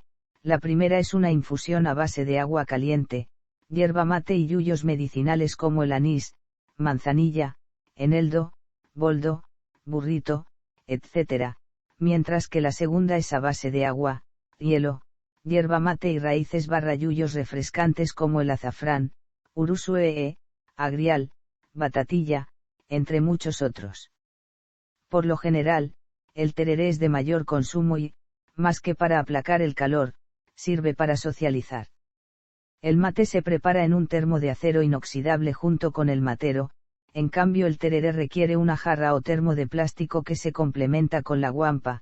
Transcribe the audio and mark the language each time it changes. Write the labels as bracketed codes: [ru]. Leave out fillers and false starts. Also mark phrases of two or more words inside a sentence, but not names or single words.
[es] La primera es una infusión a base de agua caliente, hierba mate y yuyos medicinales como el anís, manzanilla, eneldo, boldo, burrito, etc., mientras que la segunda es a base de agua, hielo, hierba mate y raíces yuyos refrescantes como el azafrán, urusue, agrial, batatilla, entre muchos otros. Por lo general, el tereré es de mayor consumo y, más que para aplacar el calor, sirve para socializar. El mate se prepara en un termo de acero inoxidable junto con el matero, en cambio el tereré requiere una jarra o termo de plástico que se complementa con la guampa.